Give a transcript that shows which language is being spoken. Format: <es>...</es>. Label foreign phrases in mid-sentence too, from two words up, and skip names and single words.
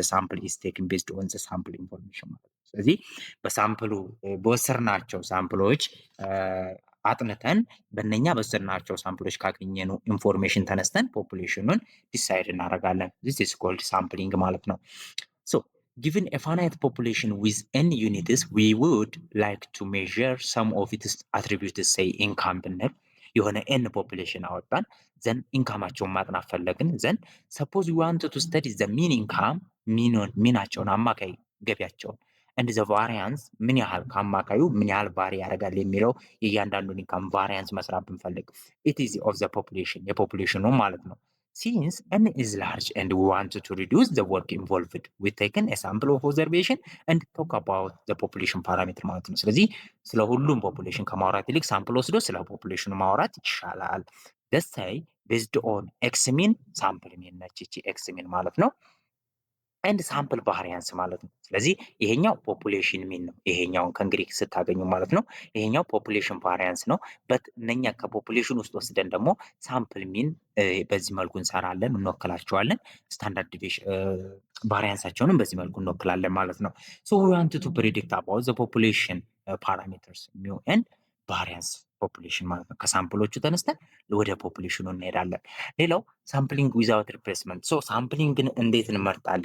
<en>sample is taken based on the sample information</en> <am>ማለት ነው። ስለዚህ በሳምፕሉ በወሰድናቸው ሳምፕሎች አጥንተን በእነኛ በወሰድናቸው ሳምፕሎች ካገኘነው ኢንፎርሜሽን ተነስተን ፖፑሌሽኑን ዲሳይድ እናደርጋለን።</am> <en>this is called sampling</en> <am>ማለት ነው።</am> <en>So given a finite population with n units, we would like to measure some of its attributes, say income</en> <am>ብንል የሆነ n ፖፑሌሽን አወጣን</am> <en>ዘን</en> <am>ኢንካማቸውን ማጥናት ፈለግን</am> <en>then suppose we want to study the mean income</en> <am>ሚናቸውን አማካይ ገቢያቸውን</am> <en>and the variance</en> <am>ምን ያህል ከአማካዩ ምን ያህል ቫሪ ያደርጋል የሚለው የእያንዳንዱን ኢንካም ቫሪያንስ መስራት ብንፈልግ</am> <en>it is of the population</en> <am>የፖፑሌሽኑ ማለት ነው።</am> <en>Since n is large and we want to reduce the work involved, we taken a sample of observation and talk about the population parameter</en> <am>ማለት ነው። ስለዚህ ስለ ሁሉም ፖፑሌሽን ከማውራት ይልቅ ሳምፕል ወስዶ ስለ ፖፑሌሽኑ ማውራት ይሻላል።</am> <en>let's say based on x mean sample mean</en> <am>ነች እቺ</am> <en>x mean</en> <am>ማለት ነው</am> <en>and sample variance</en> <am>ማለት ነው። ስለዚህ ይሄኛው ፖፑሌሽን ሚን ነው። ይሄኛውን ከእንግዲህ ስታገኙ ማለት ነው። ይሄኛው</am> <en>population variance</en> <am>ነው። በት እነኛ ከፖፑሌሽን ውስጥ ወስደን ደግሞ</am> <en>sample mean</en> <am>በዚህ መልኩ እንሰራለን፣ እንወክላቸዋለን።</am> <en>standard deviation</en> <am>ቫሪያንሳቸውንም በዚህ መልኩ እንወክላለን ማለት ነው።</am> <en>so we want to predict about the population parameters mu and variance population</en> <am>ማለት ነው። ከሳምፕሎቹ ተነስተን ወደ ፖፑሌሽኑ እንሄዳለን። ሌላው</am> <en>sampling without replacement።</en> <am>ሶ ሳምፕሊንግን እንዴት እንመርጣለን?</am>